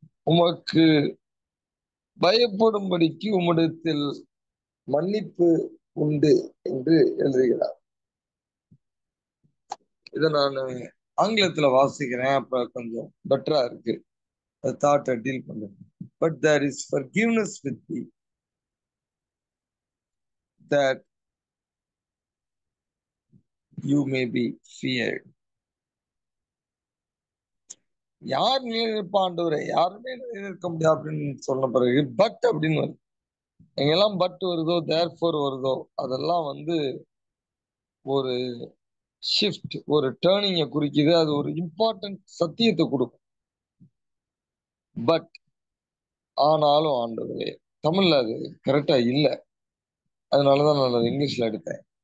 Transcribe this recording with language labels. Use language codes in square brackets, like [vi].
[ta] உமக்கு பயப்படும்படிக்கு உம்மிடத்தில் மன்னிப்பு உண்டு என்று எழுதுகிறார். இதை நான் ஆங்கிலத்துல வாசிக்கிறேன், அப்ப கொஞ்சம் பெட்டரா இருக்கு, தாட்டை டீல் பண்றேன். [en] But there is forgiveness with thee, that you may be feared. [ta] யார் நிலைநிற்பா ஆண்டவரே? யாருமே நிலைநிற்க முடியாது அப்படின்னு சொன்ன பிறகு பட் அப்படின்னு வருது. எங்கெல்லாம் பட் வருதோ, தேர்ஃபோர் வருதோ, அதெல்லாம் ஒரு ஷிஃப்ட், ஒரு டேர்னிங்கை குறிக்குது. அது ஒரு இம்பார்ட்டன்ட் சத்தியத்தை கொடுக்கும். பட் ஆனாலும் ஆண்டவரே, தமிழ்ல அது கரெக்டா இல்ல, அதனாலதான் நான் இங்கிலீஷ்ல எடுத்தேன்.